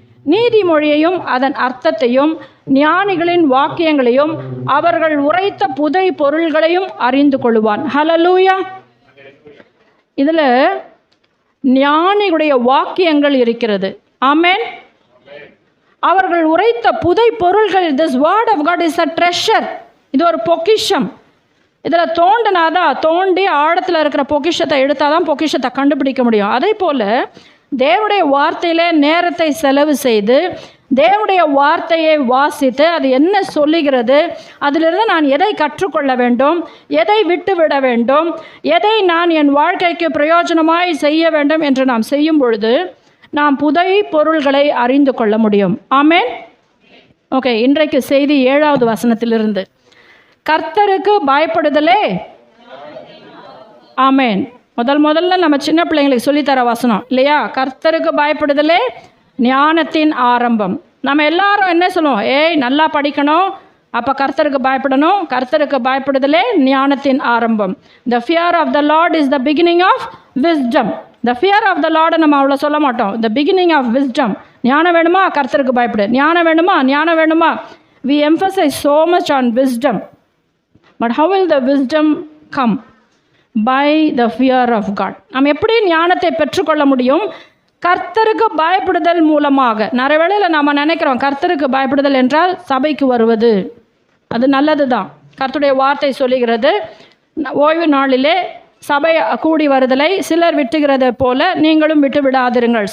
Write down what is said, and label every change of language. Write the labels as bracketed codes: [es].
[ta] நீதிமொழியையும் அதன் அர்த்தத்தையும், ஞானிகளின் வாக்கியங்களையும், அவர்கள் உரைத்த புதை பொருள்களையும் அறிந்து கொள்வான். ஹல்லேலூயா. இதில் ஞானிகளுடைய வாக்கியங்கள் இருக்கிறது. ஆமென். அவர்கள் உரைத்த புதை பொருள்கள், [en] this word of God is a treasure. [ta] இது ஒரு பொக்கிஷம். இதில் தோண்டினாதான், தோண்டி ஆழத்தில் இருக்கிற பொக்கிஷத்தை எடுத்தால் தான் பொக்கிஷத்தை கண்டுபிடிக்க முடியும். அதே போல் தேவனுடைய வார்த்தையிலே நேரத்தை செலவு செய்து தேவனுடைய வார்த்தையை வாசித்து அது என்ன சொல்லுகிறது, அதிலிருந்து நான் எதை கற்றுக்கொள்ள வேண்டும், எதை விட்டுவிட வேண்டும், எதை நான் என் வாழ்க்கைக்கு பிரயோஜனமாய் செய்ய வேண்டும் என்று நாம் செய்யும் பொழுது நாம் புதை பொருள்களை அறிந்து கொள்ள முடியும். ஆமென். ஓகே, இன்றைக்கு செய்தி 7வது வசனத்திலிருந்து. கர்த்தருக்கு பயப்படுதலே. ஆமென். முதல்ல நம்ம சின்ன பிள்ளைங்களுக்கு சொல்லித்தர வசனம் இல்லையா? கர்த்தருக்கு பயப்படுதலே ஞானத்தின் ஆரம்பம். நம்ம எல்லாரும் என்ன சொல்லுவோம்? ஏய், நல்லா படிக்கணும், அப்போ கர்த்தருக்கு பயப்படணும். கர்த்தருக்கு பயப்படுதலே ஞானத்தின் ஆரம்பம். [en] The fear of the Lord is the beginning of wisdom. The fear of the லார்டை [ta] நம்ம அவ்வளோ சொல்ல மாட்டோம். [en] The beginning of wisdom. [ta] ஞானம் வேணுமா? கர்த்தருக்கு பயப்படு. ஞானம் வேணுமா? ஞானம் வேணுமா? [en] We emphasize so much on wisdom. But how will the wisdom come? By the fear of God. [ta] நாம் எப்படி ஞானத்தை பெற்றுக்கொள்ள முடியும்? கர்த்தருக்கு பயப்படுதல் மூலமாக. நிறைய வேளையில் நம்ம நினைக்கிறோம் கர்த்தருக்கு பயப்படுதல் என்றால் சபைக்கு வருவது. அது நல்லது தான். கர்த்தருடைய வார்த்தை சொல்லுகிறது, ஓய்வு நாளிலே சபை கூடி வருதலை சிலர் விட்டுகிறதை போல நீங்களும் விட்டு விடாதிருங்கள்.